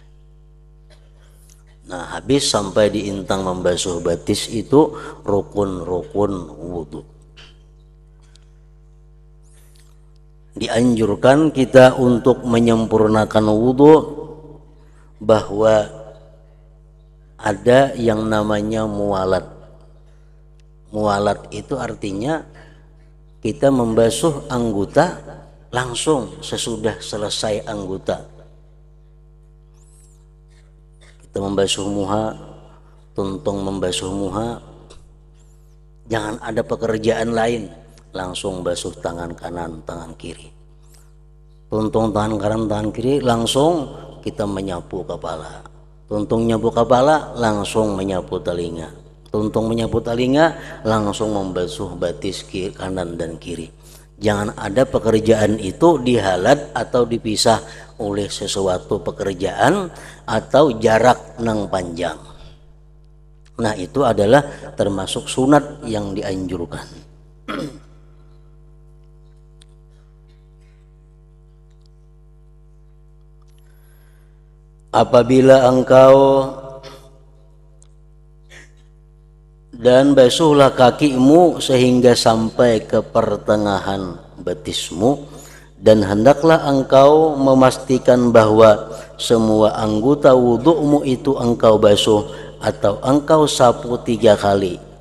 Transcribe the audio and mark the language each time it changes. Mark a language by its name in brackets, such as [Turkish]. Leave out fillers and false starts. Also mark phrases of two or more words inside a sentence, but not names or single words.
[Indonesian] Nah, habis sampai di intang membasuh batis itu rukun-rukun wudhu. Dianjurkan kita untuk menyempurnakan wudhu bahwa ada yang namanya muwalat. Mualat itu artinya kita membasuh anggota langsung sesudah selesai anggota. Kita membasuh muha, tuntung membasuh muha, jangan ada pekerjaan lain, langsung basuh tangan kanan, tangan kiri. Tuntung tangan kanan, tangan kiri, langsung kita menyapu kepala. Tuntung nyapu kepala, langsung menyapu telinga. Tuntung menyapu telinga, langsung membasuh batis kiri, kanan dan kiri. Jangan ada pekerjaan itu dihalat atau dipisah oleh sesuatu pekerjaan atau jarak nang panjang. Nah, itu adalah termasuk sunat yang dianjurkan. Apabila engkau dan basuhlah kakimu sehingga sampai ke pertengahan betismu, dan hendaklah engkau memastikan bahwa semua anggota wudhu'mu itu engkau basuh atau engkau sapu 3 kali.